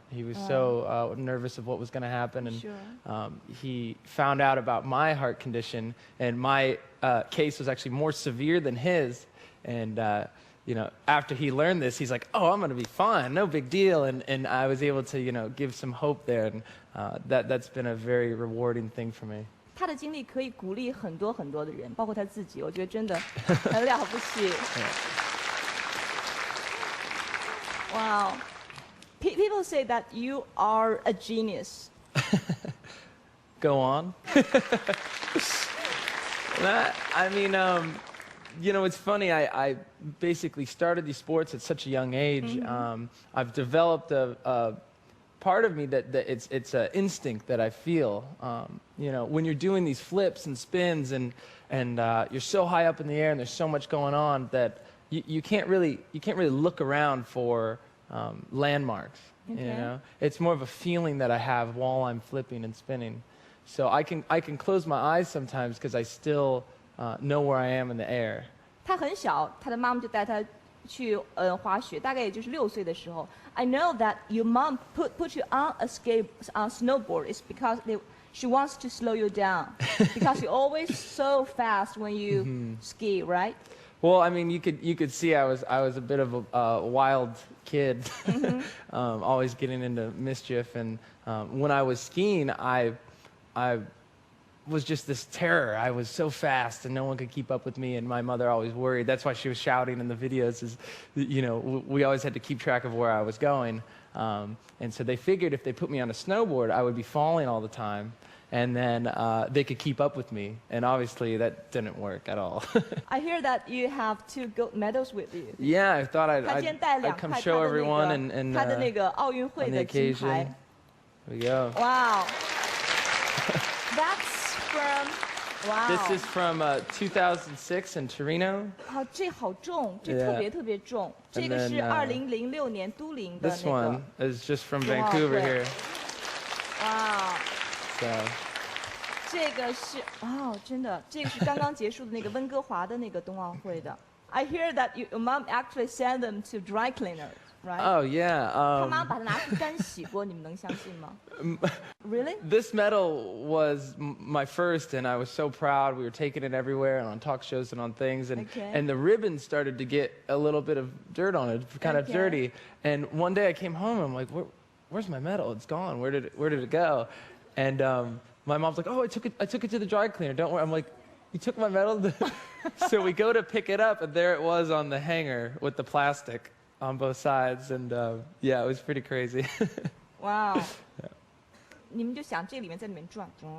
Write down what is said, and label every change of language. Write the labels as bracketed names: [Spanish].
[English] He was so nervous of what was going to happen, and he found out about my heart condition, and my case was actually more severe than his. And you know, after he learned this, he's like, "Oh, I'm going to be fine, no big deal." And I was able to, you know, give some hope there, and that's been a very rewarding thing for me. [Chinese] 他的经历可以鼓励很多很多的人，包括他自己，我觉得真的很了不起。 [English] Wow. People say that you are a genius. Go on. I mean, you know, it's funny. I basically started these sports at such a young age. I've developed a part of me that it's an instinct that I feel. You know, when you're doing these flips and spins and you're so high up in the air and there's so much going on that you can't really look around for landmarks. Okay. You know, it's more of a feeling that I have while I'm flipping and spinning. So I can close my eyes sometimes because I still know where I am in the air. [Chinese] 他很小，他的妈妈就带他去滑雪，大概也就是6岁的时候。 [English] I know that your mom put you on a snowboard is because she wants to slow you down because you're always so fast when you ski, right? Well, I mean, you could see I was a bit of a wild kid, always getting into mischief, and when I was skiing, I was just this terror. I was so fast and no one could keep up with me, and my mother always worried. That's why she was shouting in the videos, is, you know, we always had to keep track of where I was going. And so they figured if they put me on a snowboard, I would be falling all the time, and then they could keep up with me. And obviously that didn't work at all. I hear that you have 2 gold medals with you. Yeah, I thought I'd come show everyone and [Chinese] 他的那个奥运会的金牌。 [English] There we go. Wow. That's from, wow. This is from 2006 in Torino. [Chinese] 好，这好重，这特别特别重。这个是2006年都灵的那个。 [English] This one is just from Vancouver here. Wow. So. [Chinese] 这个是真的，这个是刚刚结束的那个温哥华的那个冬奥会的。 [English] I hear that your mom actually sent them to dry cleaners, right? Oh yeah. [Chinese] 他妈把它拿去干洗过，你们能相信吗？ [English] Really? This medal was my first, and I was so proud. We were taking it everywhere and on talk shows and on things, and the ribbon started to get a little bit of dirt on it, kind of dirty. And one day I came home and I'm like, where's my medal? It's gone. Where did it go? And my mom's like, oh, I took it to the dry cleaner. Don't worry. I'm like, you took my medal? So we go to pick it up, and there it was on the hanger with the plastic on both sides, and yeah, it was pretty crazy. Wow. [Chinese] 你们就想这里面在里面转。